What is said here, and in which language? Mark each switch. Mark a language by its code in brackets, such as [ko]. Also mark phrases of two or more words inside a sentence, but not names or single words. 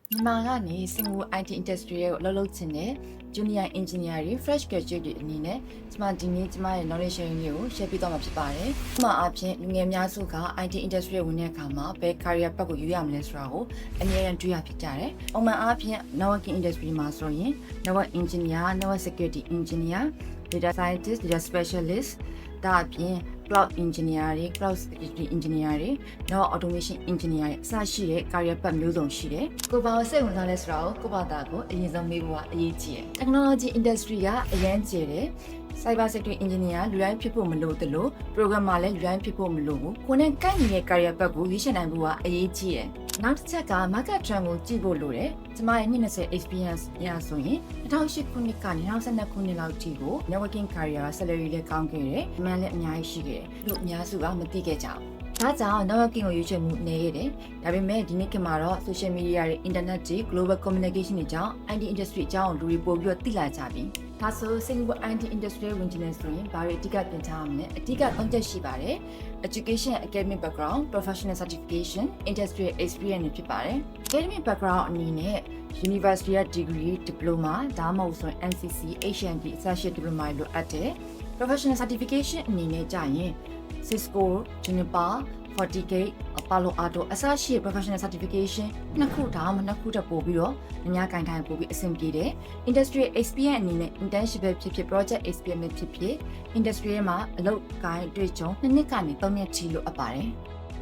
[my] မြန်မာကနေစင်ကာပူ [en] IT industry [my] ရဲ့အလုပ်လုပ်ချင်တဲ့ [en] junior engineer [my] တွေ [en] fresh graduate [my] တွေအနေနဲ့ကျမဒီနေ့ကျမရဲ့ [en] knowledge sharing [my] လေးကို share ပေးသွားမှာဖြစ်ပါတယ်။ဥပမာအားဖြင့်လူငယ်များစုက [en] IT industry [my] ဝင်တဲ့အခါမှာဘယ် [en] career path [my] ကိုရွေးရမလဲဆိုတာကိုအမြဲတမ်းတွေးရဖြစ်ကြတယ်။ဥပမာအားဖြင့် [en] networking industry [my] မှာဆိုရင် [en] network engineer, network security engineer, data scientist, data specialist [my] ဒါအပြင် [en] cloud engineer [my] တွေ [en] cloud security engineer [my] တွေ နောက် [en] automation engineer [my] တွေအစရှိတဲ့ [en] career path [my] မျိုးစုံရှိတယ်။ကိုဘာကိုစိတ်ဝင်စားလဲဆိုတာကိုဘာသာကိုအရင်ဆုံးမေးဖို့ကအရေးကြီးတယ်။ [en] technology industry [my] ကအရန်ကျယ်တယ်။ [en] cyber security engineer [my] လူတိုင်းဖြစ်ဖို့မလိုသလို programmer လည်းလူတိုင်းဖြစ်ဖို့မလိုဘူး။ကိုနဲ့ကိုက်နေတဲ့ [en] career path [my] ကိုရွေးချယ်နိုင်ဖို့ကအရေးကြီးတယ်။နောက်တစ်ချက်က [en] market trend [my] ကိုကြည့်ဖို့လိုတယ်။ကျမရဲ့20 experience ရဆိုရင်2008ခုနှစ်ကနေ2012ခုနှစ်လောက်ထိကို [en] networking career salary [my] လည်းကောင်းခဲ့တယ်။ demand လည်းအများကြီး ရှိခဲ့တယ်။လို့အများစုကမသိခဲ့ကြဘူး။ဒါကြောင့် networking ကိုရွေးချယ်မှုနေရတယ်။ဒါပေမဲ့ဒီနေ့ခေတ်မှာတော့ [en] social media [my] တွေ internet တွေ [en] global communication [my] တွေကြောင့် IT industry အကြောင်းလူတွေပို့ပြီးတော့သိလာကြပြီ။ဒါဆိုစင်ကာပူ IT industry ဝင်ချင်နေဆိုရင်ဘာတွေအဓိကပြင်ထားရမလဲ ။အဓိက3ချက်ရှိပါတယ်။ [en] education academic background, professional certification, industrial experience [my] တွေဖြစ်ပါတယ်။ [en] academic background [my] အနေနဲ့ [en] university degree, diploma [my] ဒါမှမဟုတ်ဆိုရင် NCC, HND အစရှိ diploma တွေလိုအပ်တယ်။ [en] professional certification [my] အနေနဲ့ကြာရင် Cisco, Juniper, FortiGate, Palo Alto အစရှိ [en] professional certification [my] နှစ်ခုတောင်နှစ်ခုတက်ပို့ပြီးတော့အများကိုင်ထိုင်ပို့ပြီးအဆင်ပြေတယ်။ [en] industrial experience [my] အနေနဲ့ internship ဖြစ်ဖြစ် [en] project experience [my] ဖြစ်ဖြစ် industry မှာအလုပ်ကိုင်တွေ့ကြုံ2နှစ်ကနေ3နှစ်ထိလို့အပ်ပါတယ်။